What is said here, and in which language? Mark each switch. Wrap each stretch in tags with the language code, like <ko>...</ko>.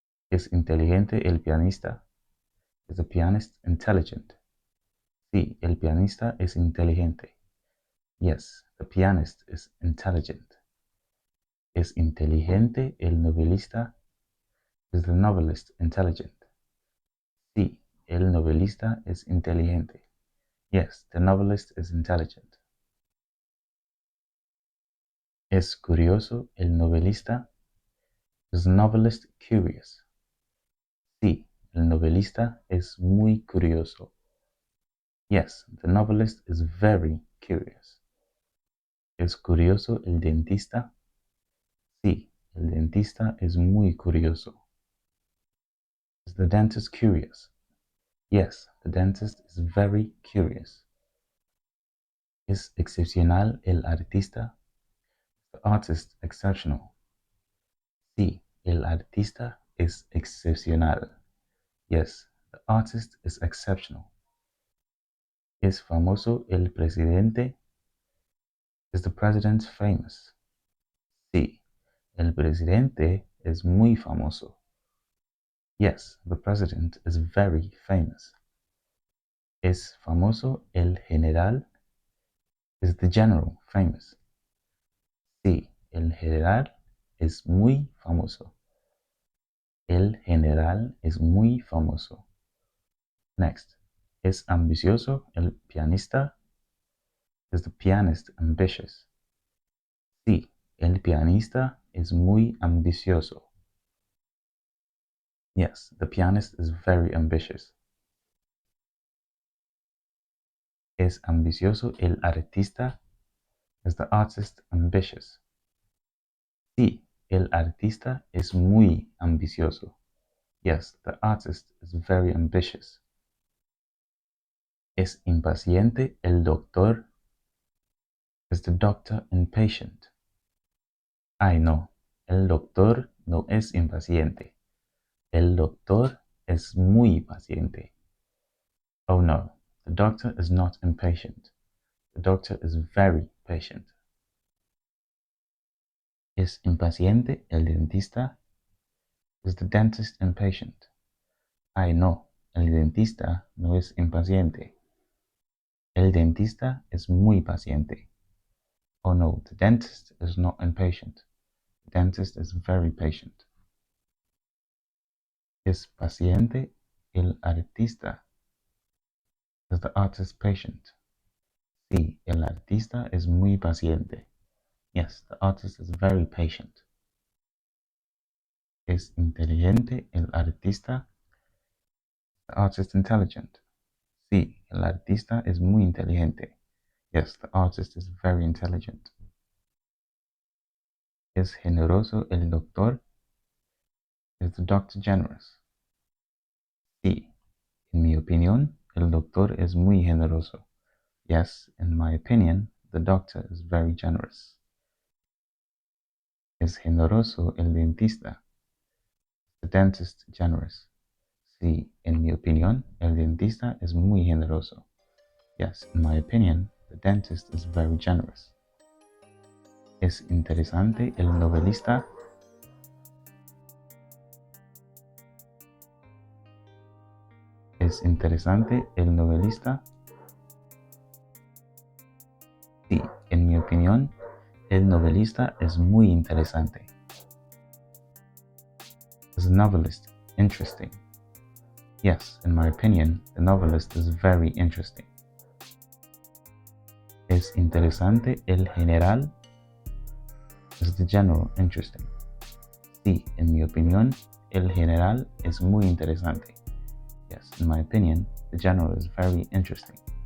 <es>¿Es inteligente el pianista?</es> <en>Is the pianist intelligent?</en> <es>Sí, el pianista es inteligente.</es> <en>Yes, the pianist is intelligent.</en> <es>¿Es inteligente el novelista?</es> <en>Is the novelist intelligent?</en> <es>Sí, el novelista es inteligente.</es> <en>Yes, the novelist is intelligent.</en> <es>¿Es curioso el novelista?</es> <en>Is the novelist curious?</en> <es>Sí, el novelista es muy curioso.</es> <en>Yes, the novelist is very curious.</en> <es>¿Es curioso el dentista? Sí, el dentista es muy curioso.</es> <en>Is the dentist curious? Yes, the dentist is very curious.</en> <es>¿Es excepcional el artista?</es> <en>The artist exceptional.</en> <es>Sí, el artista es excepcional.</es> <en>Yes, the artist is exceptional.</en> <es>¿Es famoso el presidente?</es> <en>Is the president famous?</en> <es>Sí, el presidente es muy famoso.</es> <en>Yes, the president is very famous.</en> <es>¿Es famoso el general?</es> <en>Is the general famous?</en> <es>Sí, el general es muy famoso. El general es muy famoso.</es> <en>Next,</en> <es>¿es ambicioso el pianista?</es> <en>Is the pianist ambitious?</en> <es>Sí, el pianista es muy ambicioso.</es> <en>Yes, the pianist is very ambitious.</en> <es>¿Es ambicioso el artista?</es> <en>Is the artist ambitious?</en> <es>Sí, el artista es muy ambicioso.</es> <en>Yes, the artist is very ambitious.</en> <es>¿Es impaciente el doctor?</es> <en>Is the doctor impatient?</en> <es>Ay, no, el doctor no es impaciente. El doctor es muy paciente.</es> <en>Oh no, the doctor is not impatient. The doctor is very patient.</en> <es>¿Es impaciente el dentista?</es> <en>Is the dentist impatient?</en> <es>Ay, no, el dentista no es impaciente. El dentista es muy paciente.</es> <en>Oh no, the dentist is not impatient. The dentist is very patient.</en> <es>¿Es paciente el artista?</es> <en>Is the artist patient?</en> <es>Sí, el artista es muy paciente.</es> <en>Yes, the artist is very patient.</en> <es>¿Es inteligente el artista?</es> <en>The artist intelligent.</en> <es>Sí, el artista es muy inteligente.</es> <en>Yes, the artist is very intelligent.</en> <es>¿Es generoso el doctor?</es> <en>Is the doctor generous?</en> <es>Sí, en mi opinión, el doctor es muy generoso.</es> <en>Yes, in my opinion, the doctor is very generous.</en> <es>¿Es generoso el dentista?</es> <en>The dentist generous.</en> <es>Sí, en mi opinión, el dentista es muy generoso.</es> <en>Yes, in my opinion, the dentist is very generous.</en> <es>¿Es interesante el novelista? ¿Es interesante el novelista? Sí, en mi opinión, el novelista es muy interesante.</es> <en>Is the novelist interesting? Yes, in my opinion, the novelist is very interesting.</en> <es>¿Es interesante el general?</es> <en>Is the general interesting?</en> <es>Sí, en mi opinión, el general es muy interesante.</es> <en>Yes, in my opinion, the general is very interesting.</en>